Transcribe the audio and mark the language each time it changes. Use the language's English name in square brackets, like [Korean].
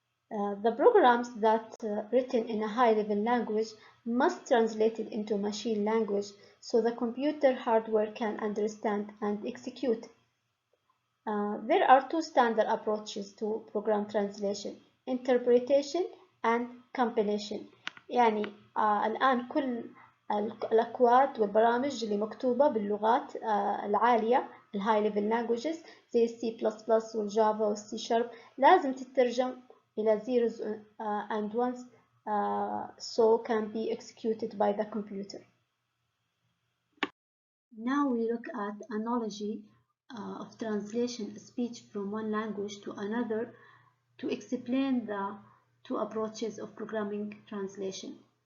[English] The programs that written in a high-level language must translate it into machine language so the computer hardware can understand and execute. There are two standard approaches to program translation: interpretation and compilation. [Arabic] يعني الآن كل الأكواد والبرامج اللي مكتوبة باللغات العالية الهاي ليفل languages زي السي بلس بلس والجافا والسي شارب لازم تترجم إلى [English] zeros and ones so can be executed by the computer. Now we look at analogy of translation speech from one language to another to explain the two approaches of programming translation.